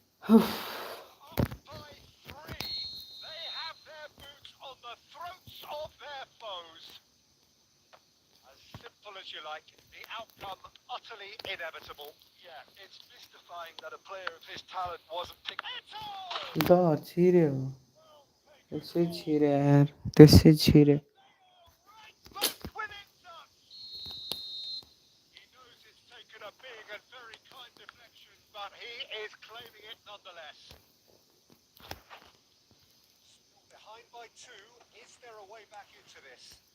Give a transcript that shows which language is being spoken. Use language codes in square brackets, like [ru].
[en] Up by 3. They have their boots on the throats of their foes. As simple as you like, the outcome utterly inevitable. Yeah, it's mystifying that a player of his talent wasn't picked. [ne] ल छिर्यो त्यसै छिर्यो यार त्यसै छिर्यो [en] Right boot within touch. He knows it's taken a big and very kind deflection, but he is claiming it nonetheless. Still behind by 2. Is there a way back into this?